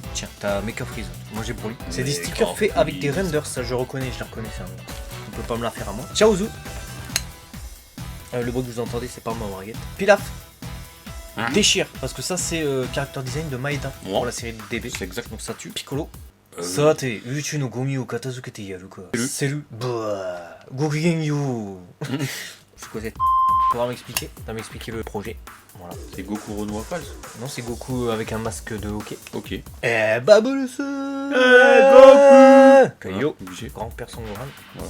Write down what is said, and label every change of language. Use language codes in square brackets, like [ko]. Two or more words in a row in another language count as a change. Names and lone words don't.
[fr] Tiens, t'as Mecha Freeze. Moi j'ai Broly. C'est des Mecha stickers faits avec des Freeze. renders, ça je reconnais, je les reconnais. Ça. On peut pas me la faire à moi. Ciao Zou. Le bruit que vous entendez, c'est pas ma Marguette. Pilaf. Hein? Déchire, parce que ça c'est [en] character design [fr] de Maeda pour la série de DB. C'est exact. Donc ça tue. Piccolo. [ja] さて、宇宙のゴミを片付けてやるか. [fr] Salut. Bah. Gokugenyu. C'est quoi cette... Pouvoir m'expliquer? T'as m'expliqué le projet. Voilà. C'est Goku Renoir Falls. Non, c'est Goku avec un masque de hockey. Ok. Babulus. Goku. Kaio. Obligé. Grand personne Gohan. Voilà.